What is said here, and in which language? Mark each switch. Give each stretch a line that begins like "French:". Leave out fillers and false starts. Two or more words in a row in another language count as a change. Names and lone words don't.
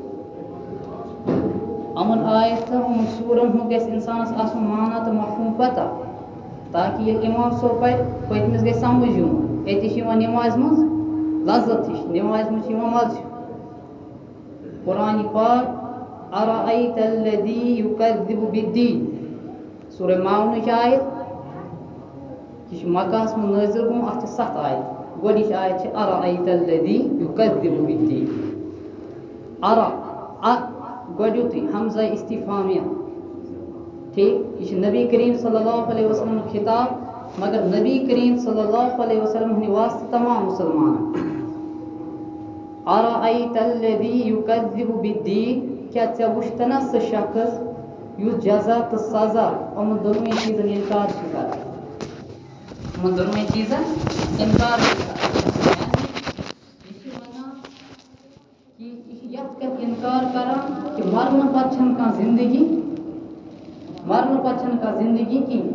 Kashmiri: یِمن آیتن یِمن سوٗرن ہُنٛد گژھِ اِنسانس آسُن معنا تہٕ مفہوٗم پتہ، تاکہِ ییٚلہِ اِمام صٲب پَرِ پٔتمِس گژھِ سمجھ یُن. أتی چھِ یِوان نٮ۪مازِ منٛز لذت ہِش، نٮ۪مازِ منٛز چھِ یِوان مزٕ ہیوٗ. قرآنِ پاک
Arabic: أَرَأَيْتَ الَّذِي يُكَذِّبُ بِالدِّينِ
Kashmiri: سورہ ماعونٕچ آیت. یہِ چھِ مکہس منٛز نٲزِل گوٚمُت. اَتھ چھِ 7 آیت. گۄڈنِچ آیت چھِ
Arabic: أَرَأَيْتَ الَّذِي يُكَذِّبُ بِالدِّينِ.
Kashmiri: گۄڈنیُتٕے
Arabic: حمزہ استفہامیہ.
Kashmiri: ٹھیک، یہ چھِ نبی کریم
Arabic: صلی اللہ علیہ وسلم
Kashmiri: خطاب، مگر نبی کریم
Arabic: صلی اللہ علیہ وسلم
Kashmiri: ہٕنٛدِ واسطہٕ تمام مُسلمانن.
Arabic: أَرَأَيْتَ الَّذِي يُكَذِّبُ بِالدِّينِ،
Kashmiri: کیٛاہ ژےٚ وٕچھتنا سُہ شخص یُس جزا تہٕ سزا یِمن دۄنوٕنی چیٖزن اِنکار چھُ کران. یِمن دۄنوٕنی چیٖزن اِنکار چھُ کران. یہِ چھِ وَنان کہِ یہِ چھِ یتھ کٔنۍ اِنکار کران کہِ مرنہٕ پتہٕ چھنہٕ کانٛہہ زندگی، مرنہٕ پتہٕ چھنہٕ کانٛہہ زندگی کِہیٖنۍ.